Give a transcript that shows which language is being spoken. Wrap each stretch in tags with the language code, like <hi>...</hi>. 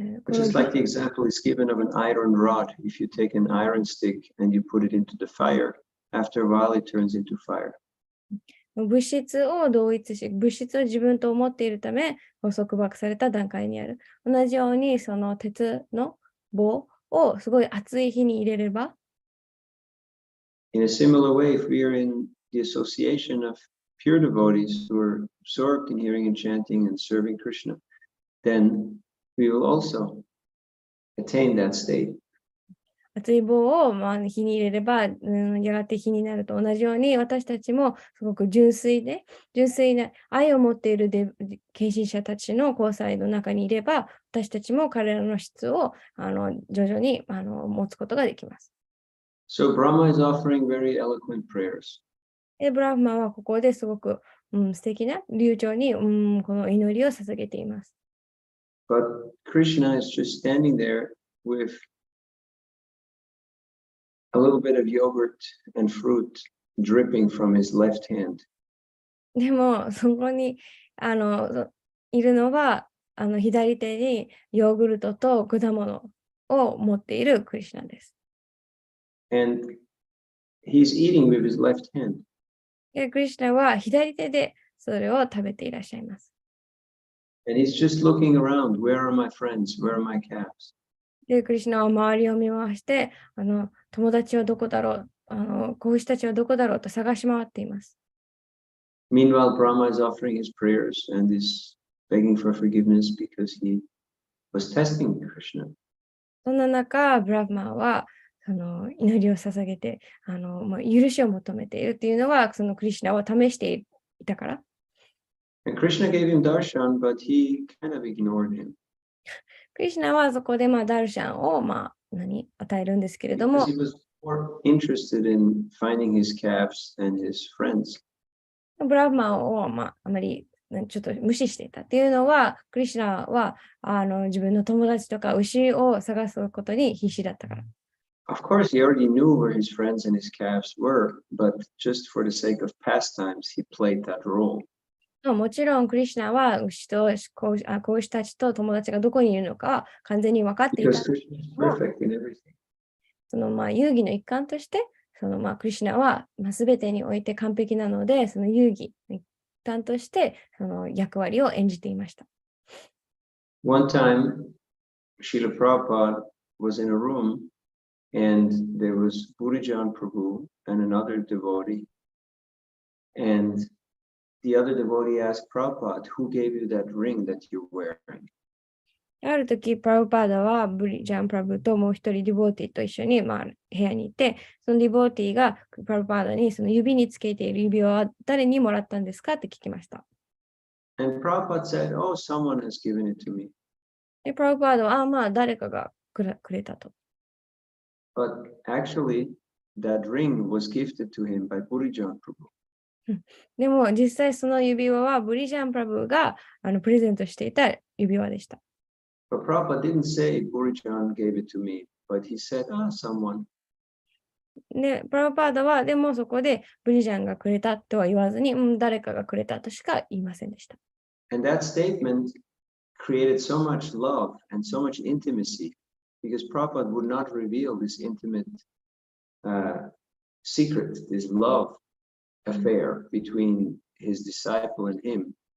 <en>Just like the example is given of an iron rod. If you take an iron stick and you put it into the fire, after a while it turns into fire.</en> <ja>物質を同一し、物質を自分と思っているため、束縛された段階にある。同じように、その鉄の棒をすごい熱い火に入れれば、</ja> <en>In a similar way, if we are in the association of pure devotees who are absorbed in hearing and chanting and serving Krishna, then we will also attain that state.</en> <ja>熱い棒を火に入れれば、やがて火になると同じように、私たちもすごく純粋な愛を持っている献身者たちの交際の中にいれば、私たちも彼らの質を徐々に持つことができます。</ja> <en>So Brahma is offering very eloquent prayers.</en> <ja>ブラフマンはここですごく、素敵な流暢に、この祈りを捧げています。</ja> <en>But Krishna is just standing there with a little bit of yogurt and fruit dripping from his left hand.</en> <ja>でも、そこにいるのは、左手にヨーグルトと果物を持っているクリシュナです。</ja> <en>And he's eating with his left hand.</en> <ja>クリシュナは左手でそれを食べていらっしゃいます。</ja> <en>And he's just looking around. Where are my friends? Where are my calves?</en> <ja>で、クリシュナは周りを見回して、友達はどこだろう、子牛たちはどこだろうと探し回っています。</ja> <en>Meanwhile, Brahma is offering his prayers and is begging for forgiveness because he was testing Krishna.</en> <ja>そんな中、ブラフマンは祈りを捧げて、許しを求めているっていうのは、そのクリシュナを試していたから。</ja> <en>And Krishna gave him darshan, but he kind of ignored him.</en> <ja>クリシュナはそこでダルシャンを与えるんですけれども、</ja> <en>Because he was more interested in finding his calves and his friends.</en> <ja>ブラフマンをあまりちょっと無視していたっていうのは、クリシュナは自分の友達とか牛を探すことに必死だったから。</ja> <en>Of course, he already knew where his friends and his calves were, but just for the sake of pastimes, he played that role.</en> <ja>もちろん、クリシュナは牛と子牛たちと友達がどこにいるのかは完全に分かっていた。</ja> <en>Because Krishna is perfect in everything.</en> <ja>その遊戯の一環として、クリシュナは全てにおいて完璧なので、その遊戯の一環としてその役割を演じていました。</ja> <en>One time, Srila Prabhupada was in a room and there was Buddhajan Prabhu and another devotee. And the other devotee asked Prabhupada, who gave you that ring that you're wearing?</en> <ja>ある時、プラブパーダはブリジャン・プラブともう一人ディボーティと一緒に、部屋にいて、そのディボーティがプラブパーダにその指につけている指輪は誰にもらったんですかって聞きました。</ja> <en>And Prabhupada said, oh, someone has given it to me.</en> <ja>で、プラブパーダは、誰かがくれたと。</ja> <en>But actually, that ring was gifted to him by Buddhajan Prabhu.</en> <ja>でも、実際その指輪はブリジャン・プラブがプレゼントしていた指輪でした。</ja> <en>But Prabhupada didn't say Buddhajan gave it to me, but he said, someone.</en> <ja>で、プラブパーダは、でもそこでブリジャンがくれたとは言わずに、誰かがくれたとしか言いませんでした。</ja> <en>And that statement created so much love and so much intimacy because Prabhupada would not reveal this intimate secret, this love affair between his disciple and him.</en>